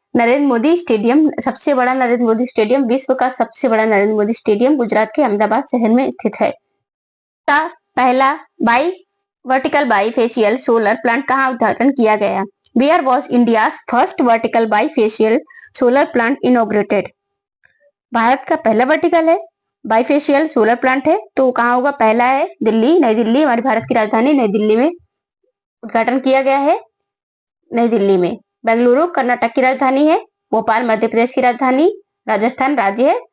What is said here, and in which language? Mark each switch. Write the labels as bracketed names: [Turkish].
[Hindi] Narendra Modi stadium, सबसे बड़ा Narendra Modi stadium, विश्व का सबसे बड़ा नरेंद्र मोदी स्टेडियम गुजरात के अहमदाबाद शहर में स्थित है। का पहला वर्टिकल बाईफेशियल सोलर प्लांट कहाँ उद्घाटन किया गया? [English] Where was India's first vertical bifacial solar plant inaugurated? [Hindi] Bharat का पहला वर्टिकल है बाईफेशियल सोलर प्लांट है तो कहाँ होगा? पहला है दिल्ली, नई दिल्ली, हमारी भारत की राजधानी नई दिल्ली में उद्घाटन किया गया है। नई दिल्ली में। बेंगलुरु कर्नाटक की राजधानी है। भोपाल मध्य प्रदेश की राजधानी। राजस्थान राज्य है।